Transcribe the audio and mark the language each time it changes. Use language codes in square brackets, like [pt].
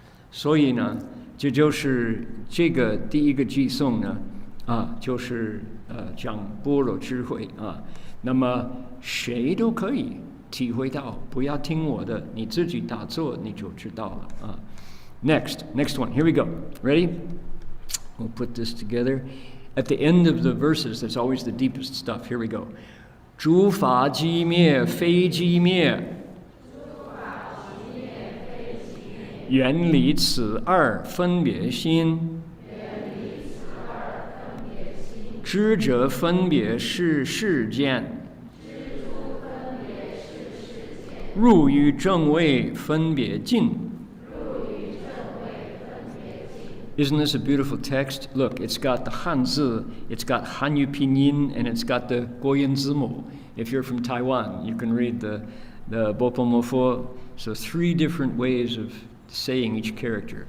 [zh] 所以呢，这就是这个第一个偈颂呢，就是讲般若智慧啊。那么谁都可以体会到，不要听我的，你自己打坐你就知道了啊。 [en] Next one, here we go. Ready? We'll put this together. At the end of the verses, there's always the deepest stuff. Here we go. [zh] 诸法寂灭，非寂灭。远离此2分别心，知者分别是世间，入于正位分别尽。 [en] Isn't this a beautiful text? Look, it's got the Hanzi, it's got Hanyu Pinyin, and it's got the Goyan Zimu. If you're from Taiwan, you can read the Bopomofo. So 3 different ways of saying each character.